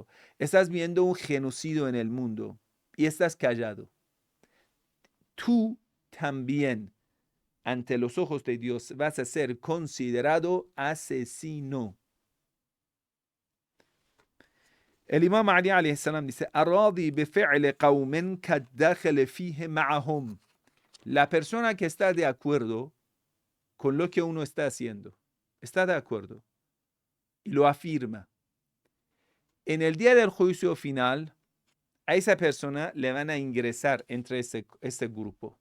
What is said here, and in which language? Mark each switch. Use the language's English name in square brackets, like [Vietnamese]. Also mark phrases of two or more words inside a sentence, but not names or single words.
[Spanish] Estás viendo un genocidio en el mundo y estás callado. Tú también, ante los ojos de Dios, vas a ser considerado asesino. El Imam Ali [Arabic] عليه السلام [Spanish] dice: [Arabic] "الراضي بفعل قوم كالداخل فيه معهم." [Spanish] La persona que está de acuerdo con lo que uno está haciendo, está de acuerdo y lo afirma. En el día del juicio final, a esa persona le van a ingresar entre ese grupo.